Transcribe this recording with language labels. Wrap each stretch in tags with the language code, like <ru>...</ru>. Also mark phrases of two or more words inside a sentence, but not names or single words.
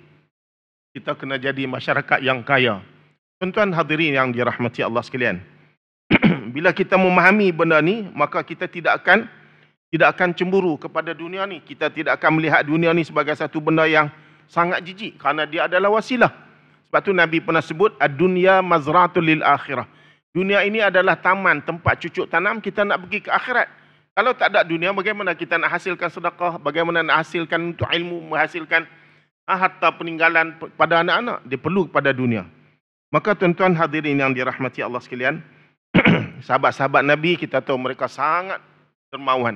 <ms>Kita kena jadi masyarakat yang kaya. Tuan-tuan hadirin yang dirahmati Allah sekalian. Bila kita memahami benda ni, maka kita tidak akan cemburu kepada dunia ni. Kita tidak akan melihat dunia ni sebagai satu benda yang sangat jijik kerana dia adalah wasilah. Sebab tu Nabi pernah sebut</ms> <ar>ad-dunya mazratul lil akhirah.</ar> <ms>Dunia ini adalah taman, tempat cucuk tanam kita nak pergi ke akhirat. Kalau tak ada dunia, bagaimana kita nak hasilkan sedekah? Bagaimana nak hasilkan untuk ilmu, menghasilkan harta peninggalan pada anak-anak? Dia perlu pada dunia. Maka tuan-tuan hadirin yang dirahmati Allah sekalian, sahabat-sahabat Nabi kita tahu mereka sangat dermawan.</ms>